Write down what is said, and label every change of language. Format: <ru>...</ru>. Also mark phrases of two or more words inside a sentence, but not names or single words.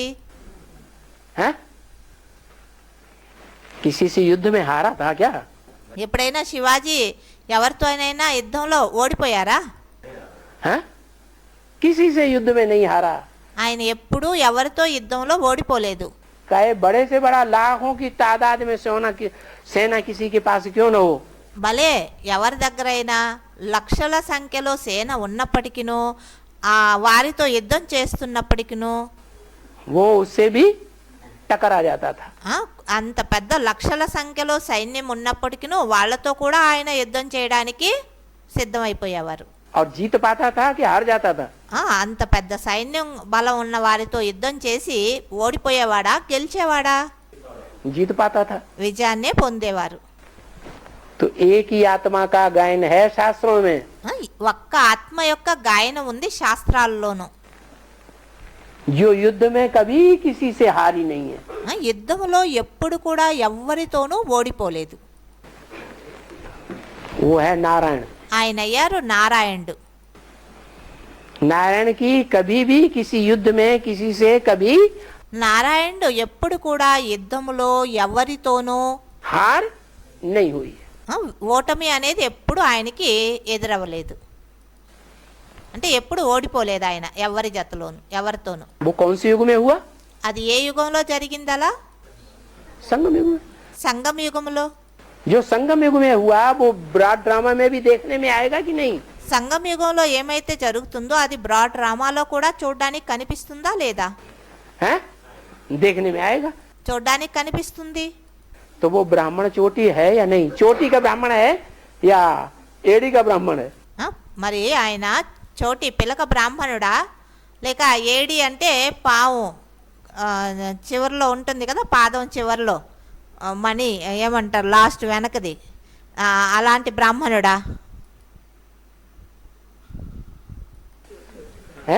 <hi>हैं? किसी से युद्ध में हारा था क्या?</hi> <te>ఎప్పుడైనా శివాజీ ఎవరితోనైనా యుద్ధంలో ఓడిపోయారా?</te> <hi>हैं? किसी से युद्ध में नहीं हारा।</hi> <te>ఆయన ఎప్పుడూ ఎవరితో యుద్ధంలో ఓడిపోలేదు.</te> <hi>चाहे बड़े से बड़ा लाखों की तादाद में सेना किसी के पास क्यों न हो,</hi> <te>భలే ఎవరి దగ్గరైనా లక్షల సంఖ్యలో సేన ఉన్నప్పటికినూ ఆ వారితో యుద్ధం చేస్తున్నప్పటికినూ</te> <hi>वो उससे भी टकरा जाता था।</hi> <te>అంత పెద్ద లక్షల సంఖ్యలో సైన్యం ఉన్నప్పటికినూ వాళ్ళతో కూడా ఆయన యుద్ధం చేయడానికి సిద్ధమైపోయేవారు.</te> <hi>और जीत पाता था कि हार जाता था?</hi> <te>అంత పెద్ద సైన్యం బలం ఉన్న వారితో యుద్ధం చేసి ఓడిపోయేవాడా గెలిచేవాడా?</te> <hi>जीत पाता था।</hi> <te>విజయాన్నే పొందేవారు.</te> <hi>तो एक ही आत्मा का गायन है शास्त्रों में।</hi> <te>ఒక్క ఆత్మ యొక్క గాయన ఉంది శాస్త్రాల్లోనూ.</te> <hi>जो युद्ध में कभी किसी से हारी नहीं है।</hi> <te>యుద్ధంలో ఎప్పుడు కూడా ఎవ్వరితోనూ ఓడిపోలేదు.</te> <hi>वो है नारायण।</hi> <te>ఆయన అయ్యారు నారాయణుడు.</te> <hi>नारायण की कभी भी किसी युद्ध में किसी से कभी</hi> <te>నారాయణుడు ఎప్పుడు కూడా యుద్ధములో ఎవరితోనూ</te> <hi>हार नहीं हुई है।</hi> <te>ఓటమి అనేది ఎప్పుడు ఆయనకి ఎదురవ్వలేదు. అంటే ఎప్పుడు ఓడిపోలేదు ఆయన ఎవరి జతలోను ఎవరితోనూ.</te> <hi>वो कौन से युग में हुआ?</hi> <te>అది ఏ యుగంలో జరిగిందలా?</te> <hi>संगम युग में।</hi> <te>సంగమ యుగంలో.</te> <hi>जो संगम युग में हुआ वो</hi> <en>broad drama</en> <hi>में भी देखने में आएगा कि नहीं?</hi> <te>సంగమ యుగంలో ఏమైతే జరుగుతుందో అది</te> <en>broad drama</en> <te>కూడా చూడడానికి కనిపిస్తుందా లేదా?</te> <hi>हैं? देखने में आएगा।</hi> <te>చూడడానికి కనిపిస్తుంది.</te> <hi>तो वो ब्राह्मण चोटी है या नहीं? चोटी का ब्राह्मण है या एड़ी का ब्राह्मण है?</hi> <te>మరి ఆయన చోటి పిలక బ్రాహ్మణుడా లేక ఏడి అంటే పాము చివరిలో ఉంటుంది కదా, పాదం చివరిలో మణి ఏమంటారు లాస్ట్ వెనకది, అలాంటి బ్రాహ్మణుడా?</te> <hi>है?</hi>